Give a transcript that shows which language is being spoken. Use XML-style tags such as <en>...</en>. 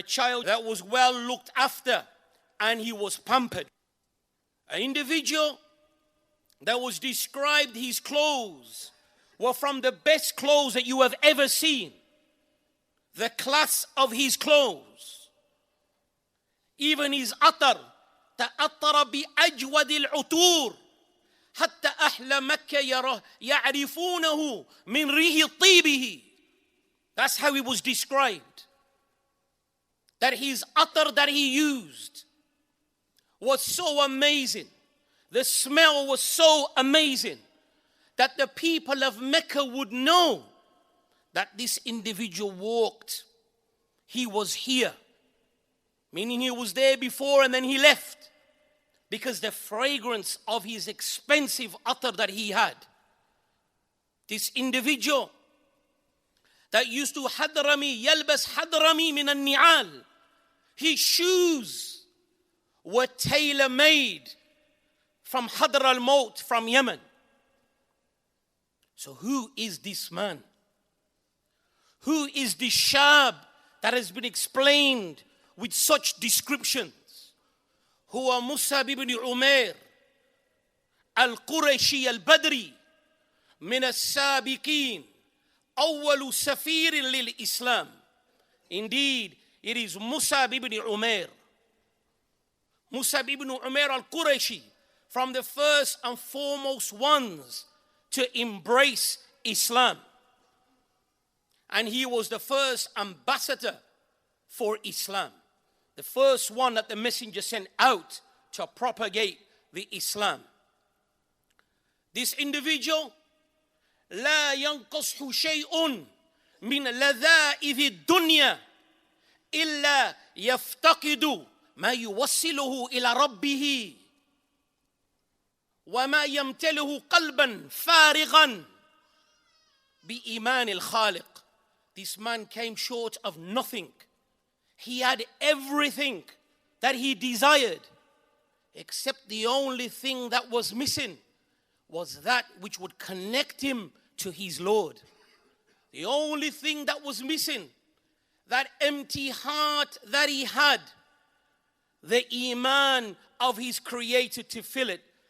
<en>A child that was well looked after, and he was pampered. An individual that was described, his clothes were from the best clothes that you have ever seen. The class of his clothes. Even his atar.</en> <ar>تأطر بأجود العطور حتى أهل مكة يعرفونه من ريح طيبه.</ar> <en>That's how he was described. That his atar that he used was so amazing. The smell was so amazing that the people of Mecca would know that this individual walked. He was here. Meaning he was there before and then he left. Because the fragrance of his expensive atar that he had. This individual that used to hadrami, yalbas hadrami min al-ni'al. His shoes were tailor-made from Hadr al-Maut, from Yemen. So who is this man? Who is this shab that has been explained with such descriptions?</en> <ar>هو Mus'ab ibn Umayr al-Qurashi al-Badri من السابقين أول سفير للإسلام.</ar> <en>Indeed, it is Mus'ab ibn Umayr. Mus'ab ibn Umayr al-Qurashi, from the first and foremost ones to embrace Islam. And he was the first ambassador for Islam. The first one that the messenger sent out to propagate the Islam. This individual,</en> <ar>لا ينقصه شيء من لذائذ الدنيا إلا يفتقد ما يوصله إلى ربه وما يمتله قلبا فارغا بإيمان الخالق.</ar> <en>This man came short of nothing. He had everything that he desired, except the only thing that was missing was that which would connect him to his Lord. The only thing that was missing, that empty heart that he had, the iman of his Creator to fill it.</en>